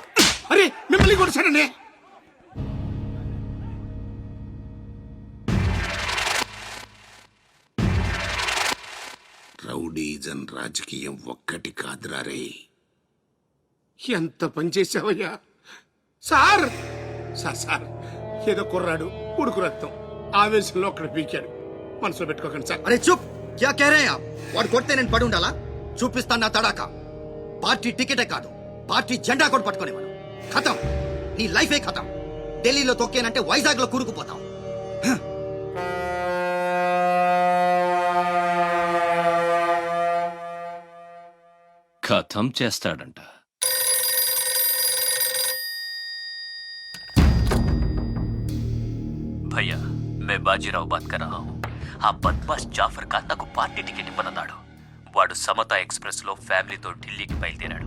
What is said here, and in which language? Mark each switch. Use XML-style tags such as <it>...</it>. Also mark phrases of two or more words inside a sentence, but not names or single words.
<te>అరే మిమ్మల్ని కొట్టాడండి. రౌడీజన్ రాజకీయం ఒక్కటి కాదురా రే. ఎంత పని చేసావయ్యా సార్. సార్ ఏదో కుర్రాడు ఉడుకు రక్తం ఆవేశంలో అక్కడ పీకాడు, మనసులో పెట్టుకోకండి సార్. అరే చూప్,</te> <hi>क्या कह रहे आप?</hi> <te>వాడు కొడితే నేను పడి ఉండాలా? చూపిస్తాను నా తడాక. పార్టీ టికెటే కాదు, పార్టీ జెండా కూడా పట్టుకునేవాడు. ఖతం, నీ లైఫే ఖతం. ఢిల్లీలో తొక్కేనంటే వైజాగ్ లో కూరుకుపోతాం. కథం చేస్తాడంట.</te> <hi>भैया मैं बाजीराव बात कर रहा हूँ.</hi> <te>ఆ బద్మాష్ జాఫర్ ఖాన్ నాకు పార్టీ టికెట్ ఇవ్వనన్నాడు. వాడు సమతా ఎక్స్ప్రెస్ లో ఫ్యామిలీతో ఢిల్లీకి బయలుదేరాడు.</te>